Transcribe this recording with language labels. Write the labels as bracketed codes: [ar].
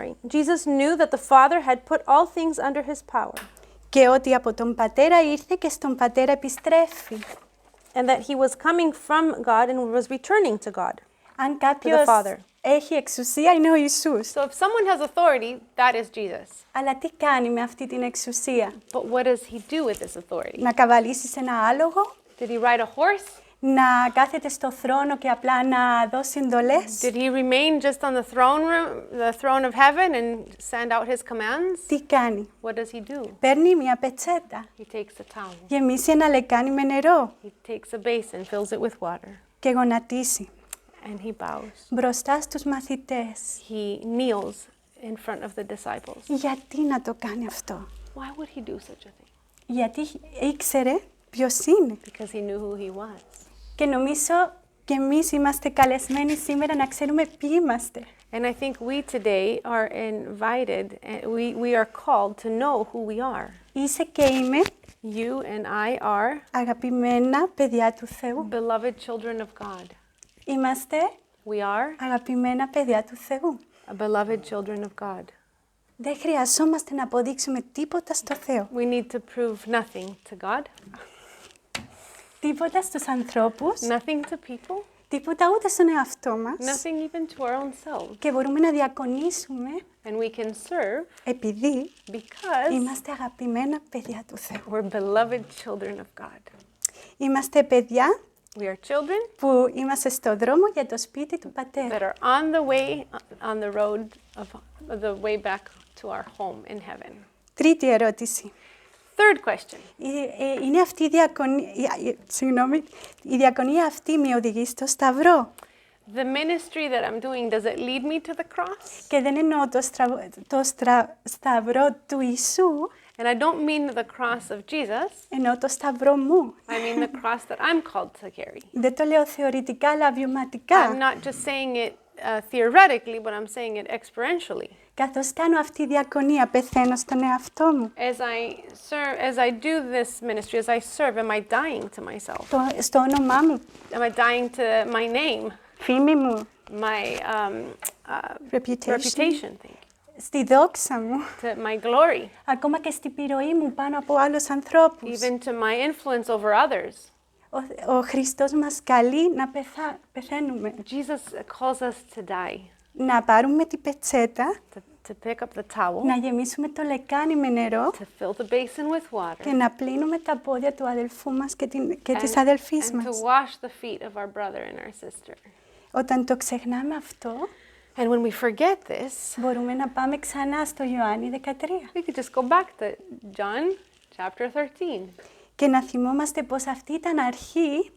[en] Jesus knew that the Father had put all things under his power. [el] Και ότι από τον πατέρα ήρθε και στον πατέρα επιστρέφει. [en] and that he was coming from God and was returning to God. [el] Αν κάποιος [en] Father. [el] έχει εξουσία, είναι ο Ιησούς. [en] So if someone has authority, that is Jesus. [el] Αλλά τι κάνει με αυτή την εξουσία? [en] But what does he do with this authority? [el] Να καβαλήσει σε ένα άλογο? [en] Did he ride a horse? [el] Να κάθεται στο θρόνο και απλά να δώσει εντολές? [en] Did he remain just on the throne of heaven and send out his commands? [el] Τι κάνει? [en] What does he do? [el] Παίρνει μια πετσέτα, [en] He takes a towel. [el] γεμίσει ένα λεκάνι με νερό [en] He takes a basin, fills it with water, [el] και γονατίσει [en] and he bows. [el] μπροστά στους μαθητές. [en] He kneels in front of the disciples. [el] Γιατί να το κάνει αυτό? [en] Why would he do such a thing? [el] Γιατί ήξερε ποιος είναι. [en] Because he knew who he was. [el] Και νομίζω και εμείς είμαστε καλεσμένοι σήμερα να ξέρουμε ποιοι είμαστε. [en] And I think we today are invited, we are called to know who we are. [el] Είσαι και είμαι [en] You and I are [el] αγαπημένα παιδιά του Θεού. [en] beloved children of God. [el] Είμαστε [en] We are [el] αγαπημένα παιδιά του Θεού. [en] beloved children of God. [el] Δεν χρειαζόμαστε να αποδείξουμε τίποτα στο Θεό. [en] We need to prove nothing to God, [el] Τίποτα στους ανθρώπους, [en] nothing to people, [el] τίποτα ούτε στον εαυτό μας. [en] nothing even to our own selves. [el] Και μπορούμε να διακονήσουμε [en] And we can serve [el] επειδή [en] because [el] είμαστε αγαπημένα παιδιά του Θεού. [en] we're beloved children of God. [el] Είμαστε παιδιά [en] We are children [el] που είμαστε στο δρόμο για το σπίτι του Πατέρα. [en] that are on the way, on the road of the way back to our home in heaven. [el] Τρίτη ερώτηση. [en] Third question. [el] Είναι αυτή η διακονία, η διακονία αυτή με οδηγεί στο Σταυρό. [en] The ministry that I'm doing, does it lead me to the cross? [el] Και δεν εννοώ το Σταυρό του Ιησού, [en] And I don't mean the cross of Jesus. [el] εννοώ το Σταυρό μου. [en] I mean the cross that I'm called to carry. [el] Δεν το λέω θεωρητικά, αλλά βιωματικά. [en] I'm not just saying it theoretically, but I'm saying it experientially. [el] Καθώς κάνω αυτή η διακονία, πεθαίνω στον εαυτό μου. [en] As I do this ministry, as I serve, am I dying to myself? [el] Στο όνομά μου, [en] Am I dying to my name, [el] φήμη μου, [en] my reputation, reputation, [el] στη δόξα μου, [en] to my glory, [el] ακόμα και στη επιρροή μου πάνω από άλλους ανθρώπους. [en] even to my influence over others? [el] Ο Χριστός μας καλεί να πεθαίνουμε. [en] Jesus calls us to die, [el] Να πάρουμε την πετσέτα, [en] to pick up the towel, [el] να γεμίσουμε το λεκάνι με νερό [en] to fill the basin with water, [el] και να πλύνουμε τα πόδια του αδελφού μας και της αδελφής [en] and to [el] μας. [en] wash the feet of our brother and our sister. [el] Όταν το ξεχνάμε αυτό, [en] And when we forget this, [el] μπορούμε να πάμε ξανά στο Ιωάννη 13 [en] we could just go back to John chapter 13 [el] και να θυμόμαστε πως αυτή ήταν αρχή